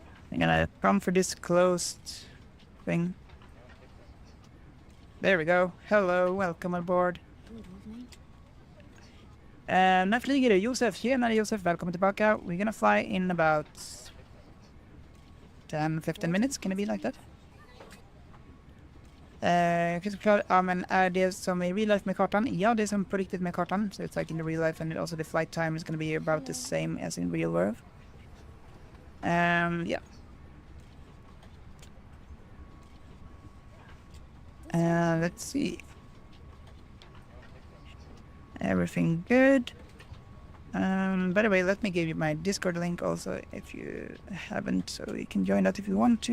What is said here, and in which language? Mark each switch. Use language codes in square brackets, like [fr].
[en] I'm gonna come for this closed thing. There we go. Hello, welcome aboard. [sv] När flyger du? Josef, tjenare Josef, välkommen tillbaka. [en] We're gonna fly in about 10-15 minutes. Can it be like that? [sv] Men är det som i real life med kartan? Ja, det är som på riktigt med kartan. [en] So it's like in the real life, and also the flight time is going to be about the same as in real world. Yeah. Let's see. Everything good. By the way, let me give you my Discord link also if you haven't, so you can join that if you want to.